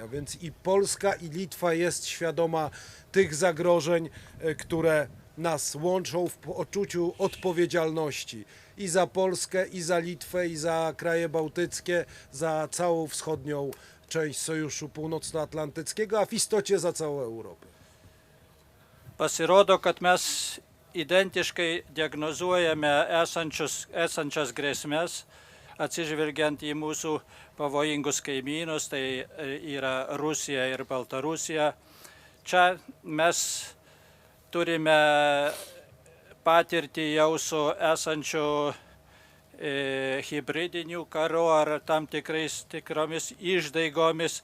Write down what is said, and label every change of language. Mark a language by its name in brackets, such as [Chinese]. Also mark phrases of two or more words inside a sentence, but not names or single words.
[Polish] A więc i Polska, i Litwa jest świadoma tych zagrożeń, które nas łączą w poczuciu odpowiedzialności i za Polskę, i za Litwę, i za kraje bałtyckie, za całą wschodnią część Sojuszu Północnoatlantyckiego, a w istocie za całą Europę. [Lithuanian] Pasirodo, kad mes identiškai diagnozuojame esančias grėsmės, atsižvelgiant į mūsų pavojingus kaimynus, tai yra Rusija ir Baltarusija. Čia mes turime patirtį jau su esančiu hibridinių karų ar tam tikromis išdaigomis.